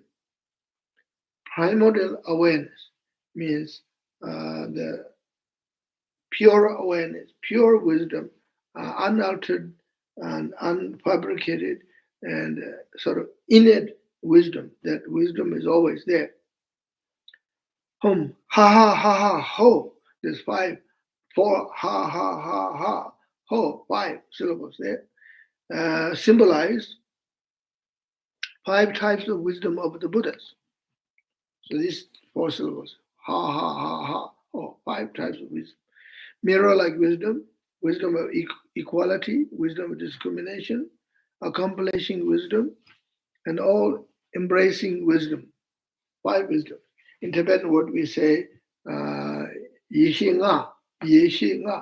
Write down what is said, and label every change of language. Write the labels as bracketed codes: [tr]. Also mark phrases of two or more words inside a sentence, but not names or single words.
[en] Primordial awareness means the pure awareness, pure wisdom, unaltered and unfabricated, and sort of innate wisdom. That wisdom is always there. [sa] Hum, ha ha ha ha ho. [en] There's 5, 4, [sa] ha ha ha ha ho. [en] 5 syllables there. Symbolize 5 types of wisdom of the Buddhas. So these 4 syllables, [sa] ha ha ha ha ho. [en] 5 types of wisdom. Mirror-like wisdom, wisdom of equality, wisdom of discrimination, accomplishing wisdom, and all embracing wisdom. 5 wisdom. In Tibetan word we say [bo] yeshe nga, yeshe nga.